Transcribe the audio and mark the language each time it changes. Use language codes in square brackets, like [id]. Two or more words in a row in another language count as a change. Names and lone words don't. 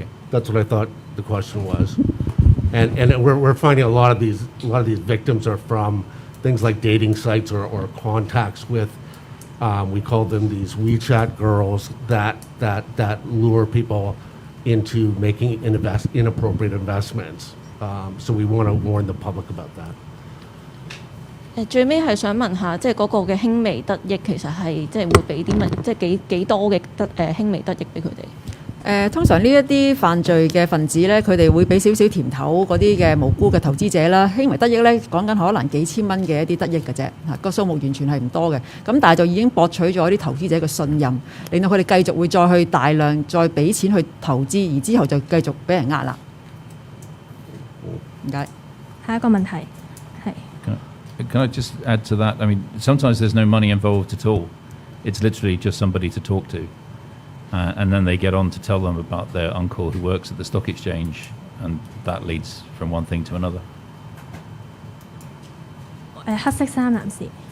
[en] That's what I thought the question was. And we're finding a lot of these victims are from things like dating sites or contacts with we call them these WeChat girls that lure people into making inappropriate investments. So we want to warn the public about that. [yue] 最尾係想問下，即係嗰個嘅輕微得益其實係即係會俾啲乜，即係幾多嘅輕微得益俾佢哋？通常呢一啲犯罪嘅分子咧，佢哋會俾少少甜頭嗰啲嘅無辜嘅投資者啦，輕微得益咧講緊可能幾千蚊嘅一啲得益嘅啫，個數目完全係唔多嘅。咁但係就已經博取咗啲投資者嘅信任，令到佢哋繼續會再去大量再俾錢去投資，而之後就繼續俾人呃啦。唔該。下一個問題係。 [en] Can I just add to that? I mean, sometimes there's no money involved at all. It's literally just somebody to talk to. And then they get on to tell them about their uncle who works at the stock exchange, and that leads from one thing to another. [yue] 黑色衫男士。